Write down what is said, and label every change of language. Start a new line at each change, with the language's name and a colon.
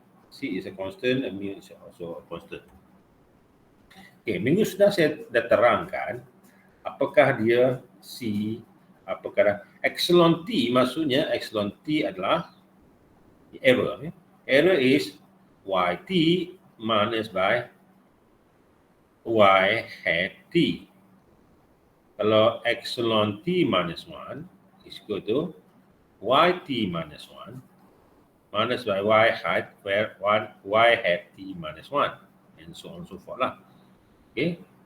English: C is a constant and mu is also a constant.
Malay: Okay, minggu sudah saya dah terangkan apakah dia C, apakah epsilon T, maksudnya epsilon T adalah error.
English: Error is YT minus by Y hat T. Kalau epsilon T minus 1 is equal to YT minus 1 minus by Y hat where Y hat T minus 1 and so on so forth lah. Okay.